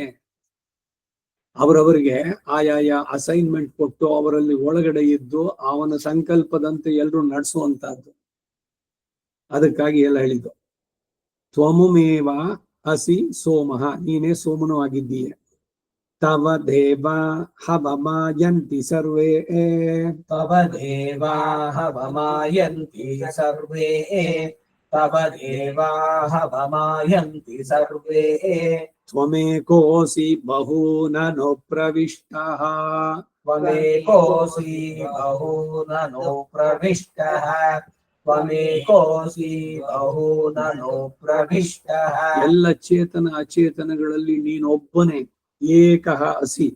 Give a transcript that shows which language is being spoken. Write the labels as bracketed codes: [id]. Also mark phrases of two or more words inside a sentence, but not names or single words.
[kn] ಅವರವರಿಗೆ ಆಯಾಯ ಅಸೈನ್ಮೆಂಟ್ ಕೊಟ್ಟು ಅವರಲ್ಲಿ ಒಳಗಡೆ ಇದ್ದು ಅವನ ಸಂಕಲ್ಪದಂತೆ ಎಲ್ಲರೂ ನಡೆಸುವಂತಹದ್ದು. ಅದಕ್ಕಾಗಿ ಎಲ್ಲ ಹೇಳಿದ್ದು. [sa] ತ್ವಮುಮೇವ ಅಸಿ ಸೋಮಃ, [kn] ನೀನೇ ಸೋಮನು ಆಗಿದ್ದೀಯ. [sa] ತವ ದೇವ ಹವಮಾಯಂತಿ ಸರ್ವೇ. ತವ ದೇವಾ ಹವಮಾಯಂತಿ ಸರ್ವೇ. ತವ ದೇವಾ ಹವಮಾಯಂತಿ ಸರ್ವೇ. ತ್ವಮೇಕೋಸಿ ಬಹೂನನು ಪ್ರವಿಷ್ಟಃ. ತ್ವಮೇಕೋಸಿ ಬಹೂನನು ಪ್ರವಿಷ್ಟಃ. ತ್ವಮೇಕೋಸಿ ಬಹೂನನು ಪ್ರವಿಷ್ಟಃ. [kn] ಎಲ್ಲ ಚೇತನ ಅಚೇತನಗಳಲ್ಲಿ ನೀನೊಬ್ಬನೇ [sa] ಏಕಃ ಅಸಿ.